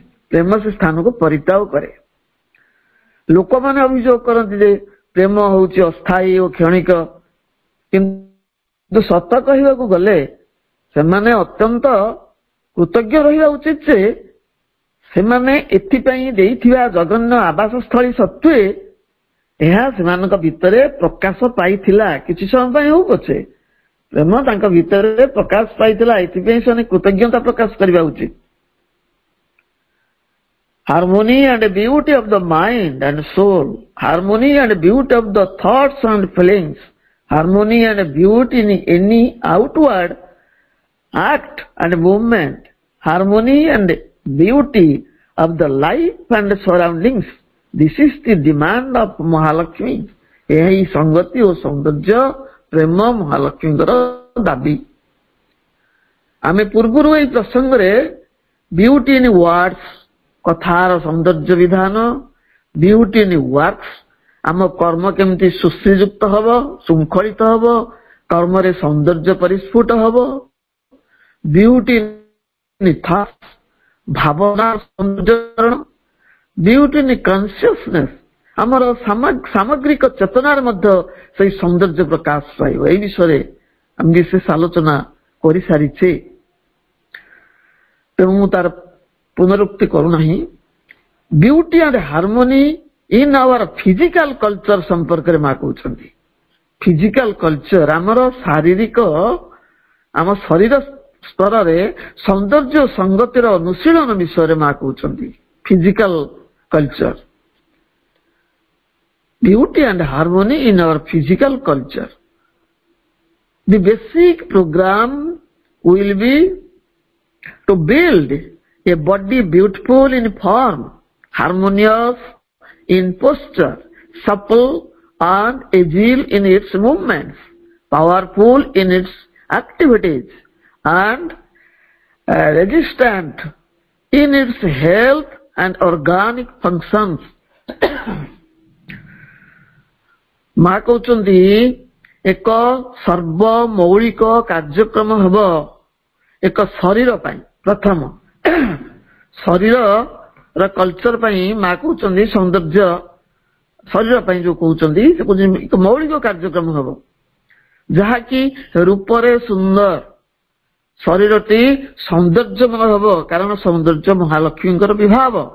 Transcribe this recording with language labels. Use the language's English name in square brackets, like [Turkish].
[Odia] ପ୍ରେମ ସେ ସ୍ଥାନକୁ ପରିତ୍ୟାଗ କରେ। ଲୋକମାନେ ଅଭିଯୋଗ କରନ୍ତି ଯେ ପ୍ରେମ ହଉଛି ଅସ୍ଥାୟୀ ଓ କ୍ଷଣିକ, କିନ୍ତୁ ସତ କହିବାକୁ ଗଲେ ସେମାନେ ଅତ୍ୟନ୍ତ କୃତଜ୍ଞ ରହିବା ଉଚିତ ଯେ ସେମାନେ ଏଥିପାଇଁ ଦେଇଥିବା ଜଘନ୍ୟ ଆବାସସ୍ଥଳୀ ସତ୍ତ୍ୱେ ଏହା ସେମାନଙ୍କ ଭିତରେ ପ୍ରକାଶ ପାଇଥିଲା। କିଛି ସମୟ ପାଇଁ ହଉ ପଛେ ପ୍ରେମ ତାଙ୍କ ଭିତରେ ପ୍ରକାଶ ପାଇଥିଲା, ଏଥିପାଇଁ ସେମାନେ କୃତଜ୍ଞତା ପ୍ରକାଶ କରିବା ଉଚିତ। [English] Harmony and beauty of the mind and soul, harmony and beauty of the thoughts and feelings, harmony and beauty in any outward act and movement, harmony and beauty of the life and surroundings. This is the demand of Mahalakshmi. [Odia] ଏହି ସଂଗତି ଓ ସୌନ୍ଦର୍ଯ୍ୟ ପ୍ରେମ ମହାଲକ୍ଷ୍ମୀଙ୍କର ଦାବି। ଆମେ ପୂର୍ବରୁ ଏହି ପ୍ରସଙ୍ଗରେ [English] beauty in words, [Odia] କଥାର ସୌନ୍ଦର୍ଯ୍ୟ ବିଧାନ, [English] beauty in works, [Odia] ଆମ କର୍ମ କେମିତି ସୁଶ୍ରୀଯୁକ୍ତ ହବ, ଶୃଙ୍ଖଳିତ ହବ, କର୍ମରେ ସୌନ୍ଦର୍ଯ୍ୟ ପରିସ୍ଫୁଟ ହବ, [English] beauty in thoughts, [Odia] ଭାବନା ସୌନ୍ଦର୍ଯ୍ୟକରଣ, [English] beauty in consciousness, [Odia] ଆମର ସାମଗ୍ରିକ ଚେତନାରେ ମଧ୍ୟ ସେଇ ସୌନ୍ଦର୍ଯ୍ୟ ପ୍ରକାଶ ପାଇବ। ଏହି ବିଷୟରେ ଆମେ ବିଶେଷ ଆଲୋଚନା କରିସାରିଛେ, ତେଣୁ ମୁଁ ତାର ପୁନରୁକ୍ତି କରୁନାହିଁ। [English] beauty and harmony in our physical culture [Odia] ସମ୍ପର୍କରେ ମା କହୁଛନ୍ତି। ଫିଜିକାଲ କଲଚର ଆମର ଶାରୀରିକ, ଆମ ଶରୀର ସ୍ତରରେ ସୌନ୍ଦର୍ଯ୍ୟ ଓ ସଂଗତିର ଅନୁଶୀଳନ ବିଷୟରେ ମା କହୁଛନ୍ତି। [English] Physical culture, beauty and harmony in our physical culture. The basic program will be to build a body beautiful in form, harmonious in posture, supple and agile in its movements, powerful in its activities, and resistant in its health and organic functions. [Odia] ମା କହୁଛନ୍ତି ଏକ ସର୍ବମୌଳିକ କାର୍ଯ୍ୟକ୍ରମ ହେବ ଏକ ଶରୀର ପାଇଁ। ପ୍ରଥମ ଶରୀରର କଲଚର ପାଇଁ ମା କହୁଛନ୍ତି ସୌନ୍ଦର୍ଯ୍ୟ, ଶରୀର ପାଇଁ ଯୋଉ କହୁଛନ୍ତି ସେ କହୁଛନ୍ତି ଏକ ମୌଳିକ କାର୍ଯ୍ୟକ୍ରମ ହେବ ଯାହାକି ରୂପରେ ସୁନ୍ଦର, ଶରୀରଟି ସୌନ୍ଦର୍ଯ୍ୟମୟ ହେବ, କାରଣ ସୌନ୍ଦର୍ଯ୍ୟ ମହାଲକ୍ଷ୍ମୀଙ୍କର ବିଭାବ।